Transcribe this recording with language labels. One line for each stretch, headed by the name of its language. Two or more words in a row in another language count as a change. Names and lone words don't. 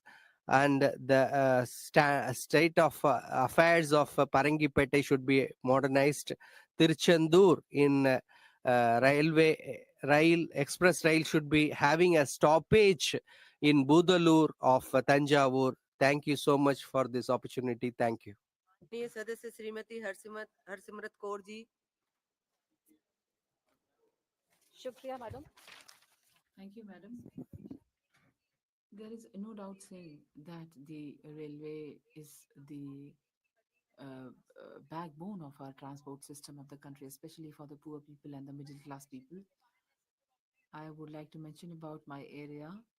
English: And the state of affairs of Parangipete should be modernized. Tiruchendur in rail express rail should be having a stoppage in Budalur of Tanjavur. Thank you so much for this opportunity. Thank you.
Hindi: माननीय सदस्य श्रीमती हरसिमरत कौर जी।
English: Shukriya, madam. Thank you, madam. There is no doubt saying that the railway is the backbone of our transport system of the country, especially for the poor people and the middle class people. I would like to mention about my area.